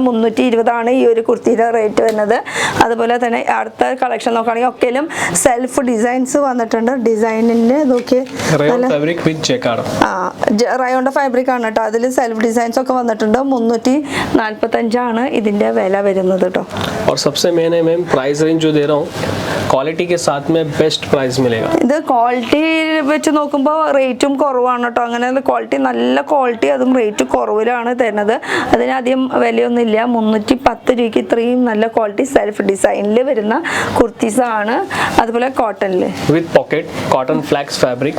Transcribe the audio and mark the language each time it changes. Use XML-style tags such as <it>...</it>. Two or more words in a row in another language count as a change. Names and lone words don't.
<ml>320 ആണ് ഈ ഒരു കുർത്തിയുടെ റേറ്റ് വരുന്നത്. അതുപോലെ തന്നെ അടുത്ത കളക്ഷൻ നോക്കുകയാണെങ്കിൽ ഒക്കെയും</ml> <en>self designs</en> <ml>വന്നിട്ടുണ്ട്. ഡിസൈനിന് നോക്കി റയോണിന്റെ ഫാബ്രിക് ആണ് കേട്ടോ. അതിൽ</ml> <en>self designs</en> <ml>ഒക്കെ വന്നിട്ടുണ്ട്. 345 ആണ് ഇതിന്റെ വില വരുന്നത് കേട്ടോ.</ml> <hi>और सबसे मेन है मैम</hi> <en>price range</en> <hi>जो दे रहा हूँ क्वालिटी के साथ में</hi> <en>best price</en> <hi>मिलेगा.</hi> <ml>ഇത് ക്വാളിറ്റി വെച്ച് നോക്കുമ്പോൾ റേറ്റും കുറവാണ് കേട്ടോ. അങ്ങനെ ക്വാളിറ്റി നല്ല ക്വാളിറ്റി, അതും റേറ്റ് കുറവിലാണ് തരുന്നത്. അതിനധികം വിലയൊന്നുമില്ല. 310 രൂപയ്ക്ക് ഇത്രയും നല്ല ക്വാളിറ്റി സെൽഫ് ഡിസൈനിൽ വരുന്ന കുർത്തീസാണ്. അതുപോലെ കോട്ടണിൽ</ml> <en>with pocket cotton flex fabric.</en>